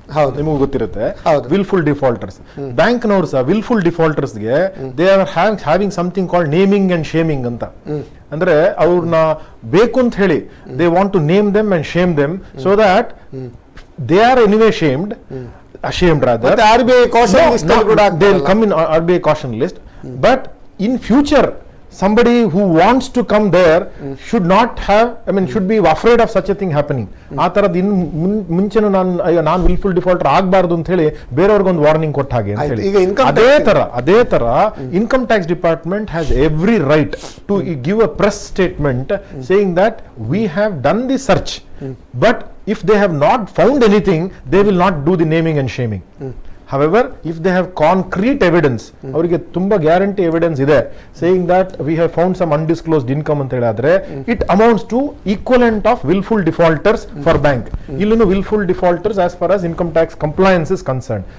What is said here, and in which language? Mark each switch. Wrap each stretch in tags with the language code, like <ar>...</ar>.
<kn>ಹೌದು, ನಿಮಗೆ ಗೊತ್ತಿರುತ್ತೆ</kn> <en>Willful defaulters. Bank ನವರು ಸಹ willful defaulters ಗೆ they are having something called naming and shaming ಅಂತ.</en> <kn>ಅಂದ್ರೆ ಅವ್ರನ್ನ ಬೇಕು ಅಂತ ಹೇಳಿ</kn> <en>They want to name them and shame them, so that they are anyway ashamed rather. But RBI caution list they'll come in RBI caution list, but in future somebody who wants to come there should not have, should be afraid of such a thing happening.</en> <kn>ಆ ತರದ್ ಮುಂಚೆನೂ ನಾನು wilful defaulter ಆಗಬಾರ್ದು ಅಂತ ಹೇಳಿ ಬೇರೆಯವ್ರಿಗೊಂದು warning ಕೊಟ್ಟ ಹಾಗೆ ಅಂತ ಹೇಳಿ.</kn> <en>ಅದೇ ತರ income tax department has every right to give a press statement saying that we have done the search, but if they have not found anything, they will not do the naming and shaming. However, if they have concrete evidence,</en> <kn>ಅವರಿಗೆ ತುಂಬಾ guarantee evidence ಇದೆ</kn> <en>saying that we have found some undisclosed income ಅಂತ ಹೇಳಿದ್ರೆ, it amounts to equivalent of willful defaulters for bank. ಇಲ್ಲೂ willful defaulters as far as income tax compliance is concerned.</en>